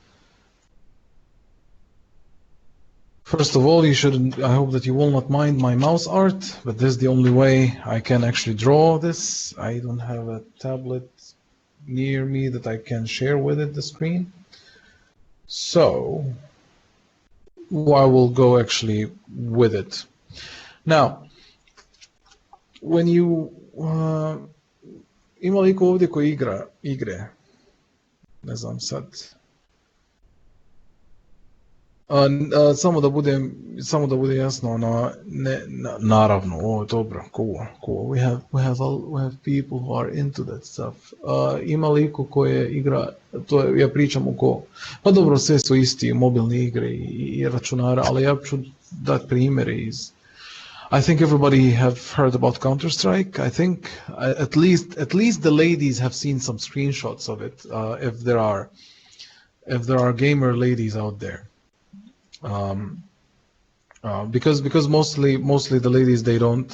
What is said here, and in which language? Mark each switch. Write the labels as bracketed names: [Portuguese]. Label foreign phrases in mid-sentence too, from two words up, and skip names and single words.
[English] First of all, I hope that you will not mind my mouse art, but this is the only way I can actually draw this. I don't have a tablet near me that I can share with it the screen. So I will go actually with it. Now, when you [Bosnian] ima li iko ovdje koji igra igre? Ne znam sad. Samo da bude jasno, naravno, dobro, cool. [English] We have people who are into that stuff. [Bosnian] Ima li iko koje igra, ja pričam oko, pa dobro, sve su isti, mobilne igre i računara, ali ja ću dati primjere iz. [English] I think everybody have heard about Counter-Strike. I think at least the ladies have seen some screenshots of it, if there are gamer ladies out there. Because mostly the ladies, they don't.